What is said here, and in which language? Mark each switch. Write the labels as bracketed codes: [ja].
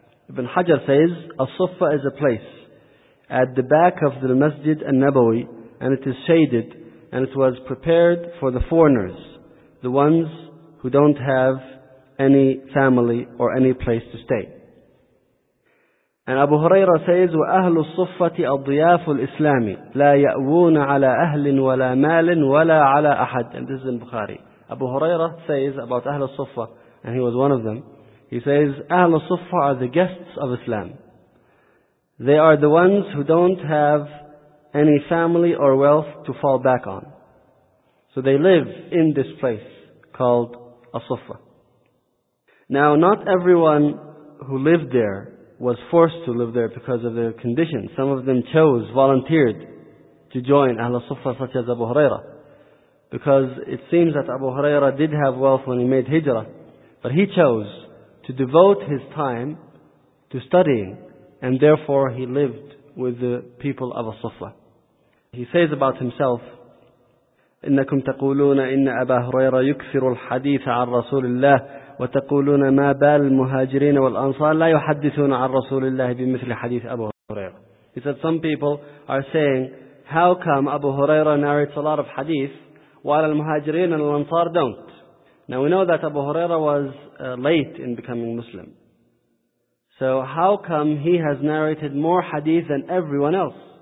[en] Ibn Hajar says As-Suffah is a place at the back of the masjid al-nabawi and it is shaded and it was prepared for the foreigners, the ones who don't have any family or any place to stay. And Abu Huraira says, [ar] وَأَهْلُ الصُّفَّةِ أَضْيَافُ الْإِسْلَامِ لَا يَأْوُونَ عَلَىٰ أَهْلٍ وَلَىٰ مَالٍ وَلَىٰ عَلَىٰ أَحَدٍ. [en] And this is in Bukhari. Abu Huraira says about Ahl al-Suffah, and he was one of them, he says, Ahl al-Suffah are the guests of Islam. They are the ones who don't have any family or wealth to fall back on. So they live in this place called As-Suffah. Now, not everyone who lived there was forced to live there because of their condition. Some of them chose, volunteered to join Ahl al-Suffah, such as Abu Huraira. Because it seems that Abu Huraira did have wealth when he made Hijrah, but he chose to devote his time to studying, and therefore he lived with the people of al-Suffah. He says about himself, [ar] إِنَّكُمْ تَقُولُونَ إِنَّ أَبَا هُرَيْرَ يُكْثِرُ الْحَدِيثَ عَنْ رَسُولِ اللَّهِ وتقولون ما بال المهاجرين والأنصار لا يحدثون عن رسول الله بمثل حديث أبو هريرة. [en] He said, some people are saying, how come Abu Hurairah narrates a lot of hadith while al-Muhajirin and al-Ansar don't? Now we know that Abu Hurairah was late in becoming Muslim. So how come he has narrated more hadith than everyone else?